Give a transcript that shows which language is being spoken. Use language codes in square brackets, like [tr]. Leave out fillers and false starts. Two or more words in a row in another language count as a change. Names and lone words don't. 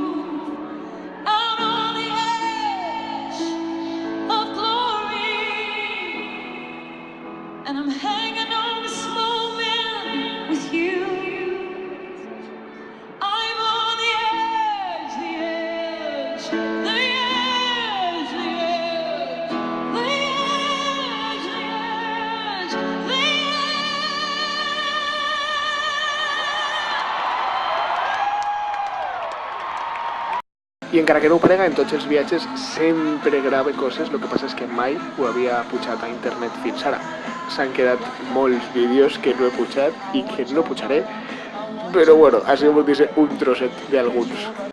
[en] And I'm hanging on this moment with you. I'm on the edge, the edge, the edge, the edge, the edge, the edge, the [ca] I encara que no ho parega, en tots els viatges sempre grave coses, el que passa és que mai ho havia pujat a internet fins ara. S'han quedat molts vídeos que no he pujat i que no pujaré, però bueno, ha sigut un trosset d'alguns.